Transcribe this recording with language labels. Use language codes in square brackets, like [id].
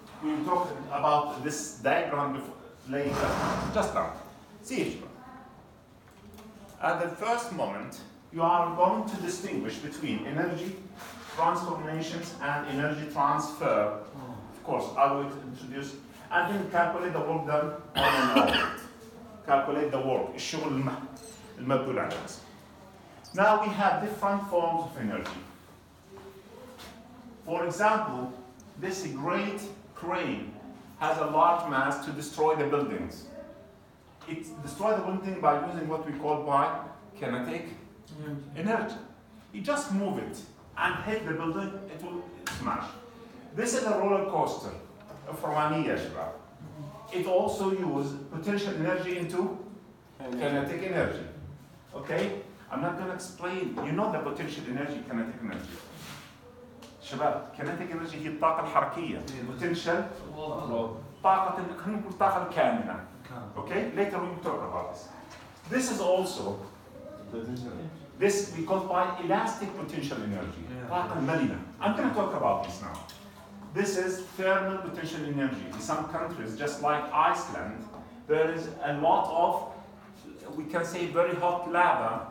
[en] We will talk about this diagram before, later. Just now. See it. At the first moment, you are going to distinguish between energy transformations and energy transfer. Of course, I will introduce and then calculate the work done on an object. Calculate the work. [ar] الشغل المبذول على الجسم. [en] Now we have different forms of energy. For example, this great crane has a large mass to destroy the buildings. It destroys the building by using what we call by kinetic energy. You just move it. and hit the building, it will smash. This is a roller coaster [ar] فرمانية يا شباب. [en] It also uses potential energy into kinetic energy. Okay? I'm not going to explain. You know the potential energy, kinetic energy. [ar] شباب, kinetic energy هي الطاقة الحركية. Potential طاقة خلينا نقول الطاقة الكامنة. [en] Okay? Later we will talk about this. This is also this we call by elastic potential energy. [ar] طاقة المرنة. [en] I'm going to talk about this now. This is thermal potential energy. In some countries, just like Iceland, there is a lot of, we can say, very hot lava.